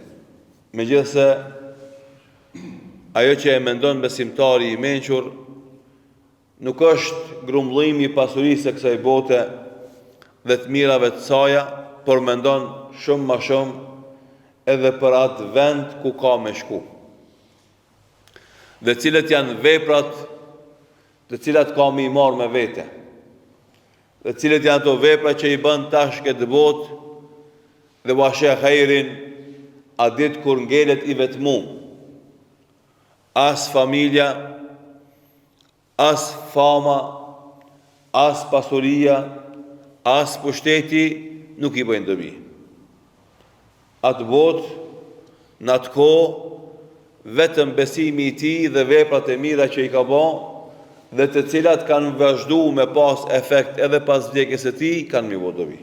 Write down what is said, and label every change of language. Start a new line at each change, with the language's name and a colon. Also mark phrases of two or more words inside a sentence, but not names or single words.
Albanian: Megjithse ajo që e mendon besimtari i mençur nuk është grumbullimi i pasurisë së kësaj bote dhe të mirave të saja, por mendon shumë ma shumë edhe për atë vend ku ka me shku. Dhe cilët janë veprat të cilat ka me i marrë me vete. Dhe cilët janë ato vepra që i bën tash këtë botë dhe washe khairin a ditë kur ngelet i vetmu. As familja, as fama, as pasuria, as pushteti nuk i bëjnë dobi. Atë botë, në atë kohë, vetëm besimi i tij dhe veprat e mira që i ka bën dhe të cilat kanë vazhduar me pas efekt edhe pas vdekjes së tij, kanë mi dobi.